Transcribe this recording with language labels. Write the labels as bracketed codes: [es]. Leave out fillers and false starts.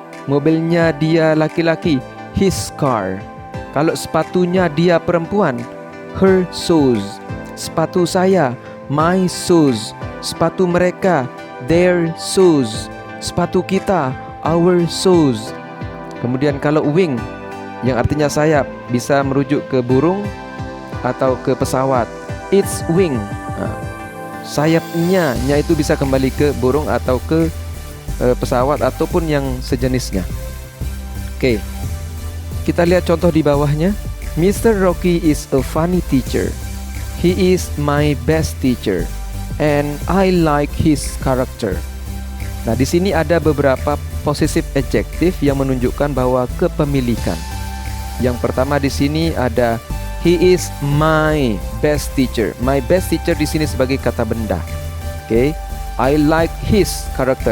[id] Mobilnya dia laki-laki, [en] his car. [id] Kalau sepatunya dia perempuan, [en] her shoes. [id] Sepatu saya, [en] my shoes. [id] Sepatu mereka, [en] their shoes. [id] Sepatu kita, [en] our shoes. [id] Kemudian kalau wing yang artinya sayap bisa merujuk ke burung atau ke pesawat, its wing. Sayapnya itu bisa kembali ke burung atau ke pesawat ataupun yang sejenisnya. Oke, kita lihat contoh di bawahnya. Mr. [en] Rocky is a funny teacher. He is my best teacher and I like his character. [id] Nah, di sini ada beberapa possessive adjective yang menunjukkan bahwa kepemilikan. Yang pertama di sini ada [en] he is my best teacher. My best teacher [id] di sini sebagai kata benda. [en] Oke. I like his character.